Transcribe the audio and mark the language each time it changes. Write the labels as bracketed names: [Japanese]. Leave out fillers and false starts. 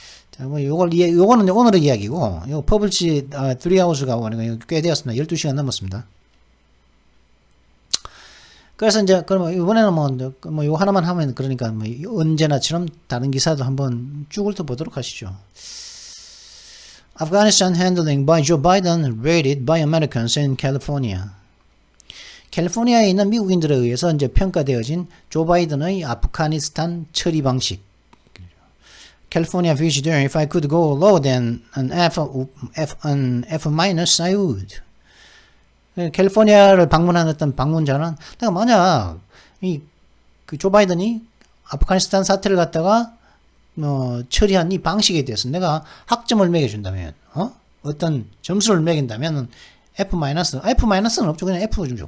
[Korean] 자, 뭐 요거는 오늘의 이야기고, 요 퍼블리시 3하우스가 꽤 되었습니다. 12시간 넘었습니다. 그래서 이제 그러면 이번에는 뭐 요 하나만 하면 그러니까 뭐 언제나처럼 다른 기사도 한번 쭉 훑어보도록 하시죠. [English] Afghanistan handling by Joe Biden rated by Americans in California. [Korean] 캘리포니아에 있는 미국인들에 의해서 이제 평가되어진 조 바이든의 아프가니스탄 처리 방식. [English] California vision there. If I could go lower than an F minus, I would. [Korean] 캘리포니아를 방문한 어떤 방문자는 내가 만약 그 조 바이든이 아프가니스탄 사태를 갖다가 처리한 이 방식에 대해서 내가 학점을 매겨준다면, 어떤 점수를 매긴다면 F-는 없죠. 그냥 F 주죠.